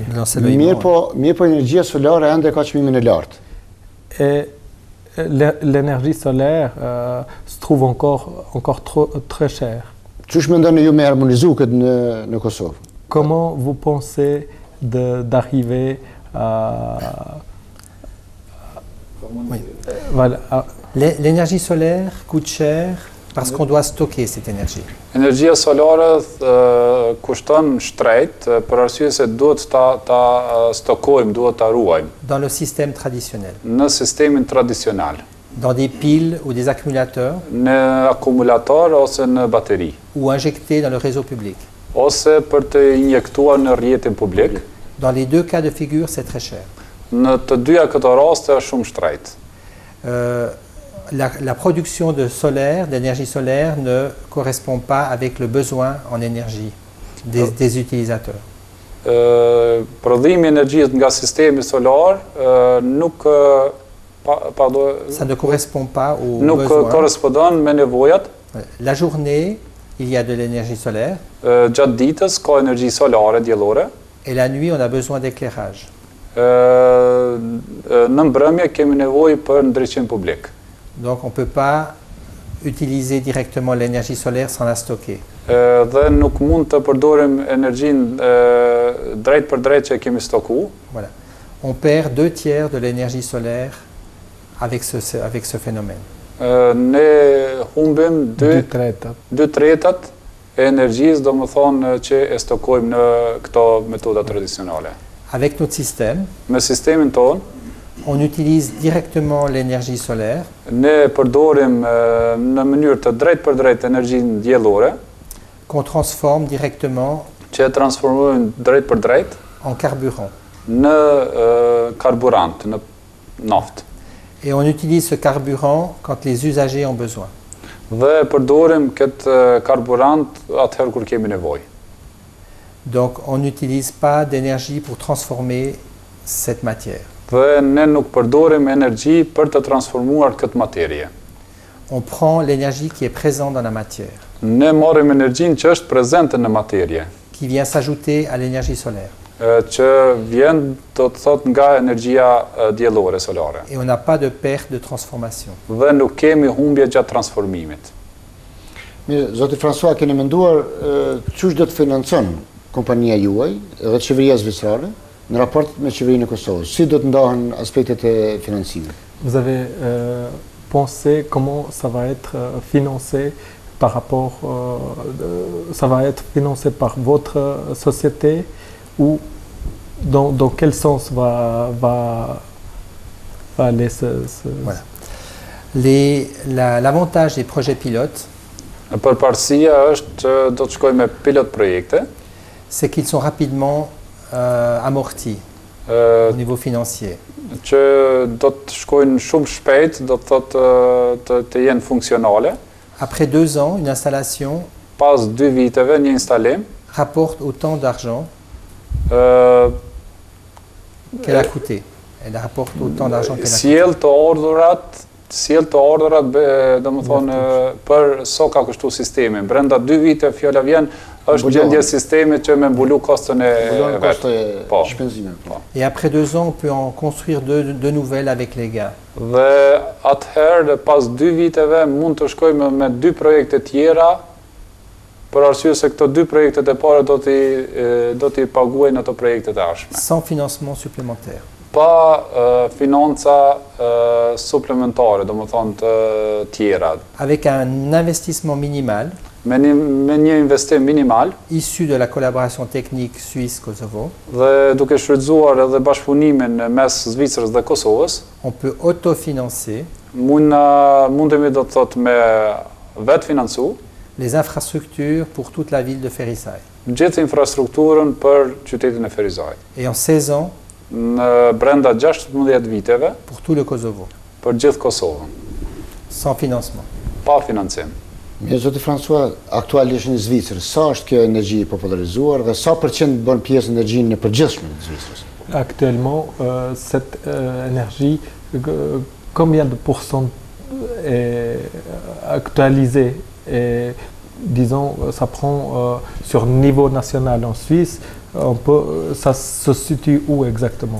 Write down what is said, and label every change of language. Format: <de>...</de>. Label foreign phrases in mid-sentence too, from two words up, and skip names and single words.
<sq>Mirë po energjia solare ende ka çmimin e lartë.</sq> <fr>Et l'énergie solaire se trouve encore très chère.</fr> <sq>Çush mendoni ju me harmonizu këtë në Kosovë?</sq> <fr>Comment vous pensez d'arriver à... Oui. Voilà, L'énergie solaire coûte cher parce qu'on doit stocker cette énergie.</fr> <sq>Energjia solare kushton shtrejt për arsye se duhet ta stokojmë, duhet ta ruajmë</sq> <fr>Dans le système traditionnel,</fr> <sq>në sistemin tradicional,</sq> <fr>dans des piles ou des accumulateurs,</fr> <sq>në akumulator ose në bateri,</sq> <fr>ou injectés dans le réseau public.</fr> <sq>ose për të injektuar në rrjetin publik.</sq> <fr>Dans les deux cas de figure, c'est très cher.</fr> <sq>Në të dyja këto raste është shumë shtrejt.</sq> <fr>La production d'énergie solaire ne correspond pas avec le besoin en énergie des utilisateurs.</fr> <sq>Prodhimi i energjisë nga sistemi solar</sq> <fr>Ça ne correspond pas aux</fr> <sq>nuk</sq> <fr>besoins.</fr> <sq>korrespondon me nevojat.</sq> <fr>La journée, il y a de l'énergie solaire</fr> <sq>Gjatë ditës ka energji solare diellore.</sq> <fr>et la nuit, on a besoin d'éclairage.</fr> <sq>Në mbrëmje kemi nevojë për ndriçim publik.</sq> <fr>Donc on ne peut pas utiliser directement l'énergie solaire sans la stocker.</fr> <sq>Dhe nuk mund të përdorim energjinë drejt për drejt që e kemi stoku.</sq> <fr>Voilà. On perd 2/3 de l'énergie solaire avec ce phénomène.</fr> <sq>Ne humbim</sq> <fr>Du traite.</fr> <sq>2/3 e energjisë, domethënë që e stokojmë në këto metoda tradicionale.</sq> <fr>Avec notre système,</fr> <sq>Me sistemin ton,</sq> <fr>on utilise directement l'énergie solaire</fr> <sq>ne përdorim në mënyrë të drejt për drejt energjinë diellore,</sq> <fr>qu'on transforme directement</fr> <sq>që e transformojmë drejt për drejt</sq> <fr>en carburant.</fr> <sq>në karburant, në naftë.</sq> <fr>Et on utilise ce carburant quand les usagers ont besoin.</fr> <sq>Dhe përdorim këtë karburant atëherë kur kemi nevojë.</sq> <fr>Donc on n'utilise pas d'énergie pour transformer cette matière.</fr> <sq>Dhe ne nuk përdorim energji për të transformuar këtë materje.</sq> <fr>On prend l'énergie qui est présente dans la matière,</fr> <sq>Ne marrim energjinë që është prezente në materje,</sq> <fr>qui vient s'ajouter à l'énergie solaire.</fr> <sq>që vjen do të thot nga energjia diellore solare.</sq> <fr>Et on n'a pas de perte de transformation.</fr> <sq>Dhe nuk kemi humbje gjatë transformimit. Mirë, zoti François, keni menduar çush do të financon kompania juaj dhe qeveria zvitrare në raport me qeverinë e Kosovës? Si do të ndahen aspektet e financimit?</sq> <fr>Vous avez pensé comment ça va être financé par rapport, ça va être financé par votre société ou dans quel sens va aller Voilà. L'avantage des projets pilotes,</fr> <sq>Përparësia është që do të shkojmë me pilot projekte,</sq> <fr>c'est qu'ils sont rapidement amortis au niveau financier.</fr> <sq>që do të shkojnë shumë shpejt, do të thotë të jenë funksionale.</sq> <fr>Après 2 ans, une installation</fr> <sq>Pas 2 viteve një instalim</sq> <fr>rapporte autant d'argent ë qu'elle a coûté. Elle rapporte autant d'argent qu'elle a coûté.</fr> <sq>sjell të ardhurat domethënë për so ka kushtu sistemi. Brenda 2 vite fjala vjen është gjendje sistemi që me mbulu kostën e Mbulon vet. kosto e Po. shpenzimit.</sq> <fr>Et après 2 ans, on peut en construire deux nouvelles avec les gains.</fr> <sq>Dhe atëherë pas 2 viteve mund të shkojmë me 2 projekte tjera, për arsye se këto 2 projektet e para do t'i paguajnë ato projektet e ardhshme.</sq> <fr>Sans financement supplémentaire.</fr> <sq>Pa financa suplementare, domethënë të tjera,</sq> <fr>Avec un investissement minimal</fr> <sq>me një investim minimal</sq> <fr>issu de la collaboration technique Suisse-Kosovo,</fr> <sq>dhe duke shfrytzuar edhe bashkëpunimin mes Zvicrës dhe Kosovës,</sq> <fr>on peut autofinancer</fr> <sq>mundemi do të thotë me vetë financu</sq> <fr>les infrastructures pour toute la ville de Ferisaj.</fr> <sq>gjithë infrastrukturën për qytetin e Ferizajt.</sq> <fr>Et en 16 ans,</fr> <sq>Në brenda 16 viteve</sq> <fr>pour tout le Kosovo,</fr> <sq>për gjithë Kosovën,</sq> <fr>sans financement.</fr> <sq>pa financim. Mirë, zoti François, aktualisht në Zvicër, sa është kjo energji popularizuar dhe sa përqend bën pjesë energjinë e përgjithshme të Zvicrës?</sq> <fr>actuellement cette énergie, combien de pourcents est actualisée et disons ça prend sur niveau national en Suisse, ça se situe où exactement?</fr>